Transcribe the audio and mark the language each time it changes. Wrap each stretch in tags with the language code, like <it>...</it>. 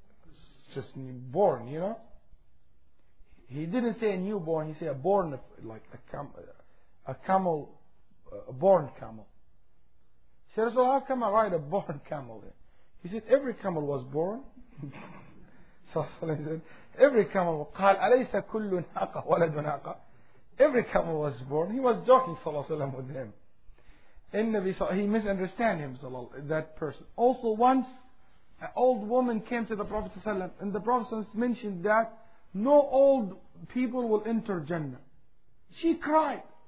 <en>It's just born, you know. He didn't say a newborn, he said a born of, like a camel, a born camel. He said, so how come I ride a born camel? He said, every camel was born. So he said, every camel,</en> <ar>قال أليس كل ناقة ولد ناقة.</ar> <en>Every camel was born. He was joking, sallallahu alaihi wasallam, with him. He misunderstood him, that person. Also, once an old woman came to the Prophet ﷺ, and the Prophet mentioned that no old people will enter Jannah. She cried.</en>